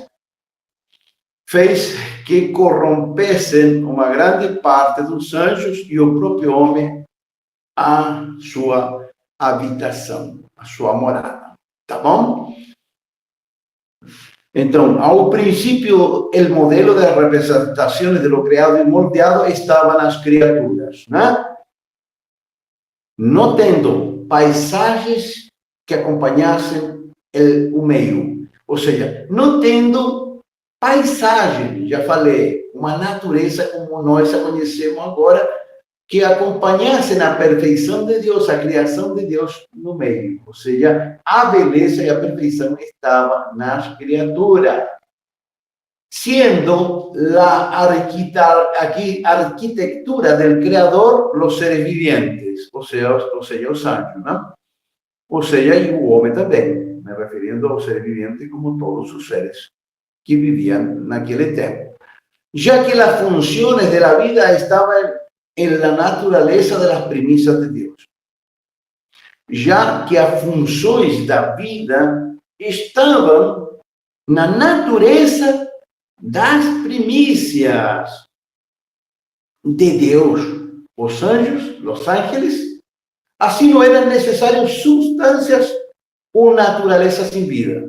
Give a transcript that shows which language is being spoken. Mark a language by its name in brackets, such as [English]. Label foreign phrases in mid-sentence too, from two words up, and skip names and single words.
[Portuguese] Fez que corrompessem uma grande parte dos anjos e o próprio homem a sua habitação, a sua morada. Tá bom? Então, ao princípio, o modelo de representações [Spanish] de lo creado [Portuguese] e moldeado estava nas criaturas, né? Não tendo paisagens que acompanhassem o meio. Ou seja, não tendo paisagem, já falei, uma natureza como nós a conhecemos agora, que acompanhasse na perfeição de Deus, a criação de Deus no meio. Ou seja, a beleza e a perfeição estava nas criaturas. [Spanish] Sendo a arquitectura del Creador los seres vivientes, [Portuguese] ou seja, os anjos, né? Ou seja, e o homem também, me referindo ao ser vivente como todos os seres que vivían naquele tempo. [Spanish] Ya que las funciones de la vida estaban en la naturaleza de las primicias de Dios. [Portuguese] Já que as funções da vida estavam na natureza das primícias de Deus. Os anjos, os ángeles, assim não eram necessárias substâncias ou natureza sem vida.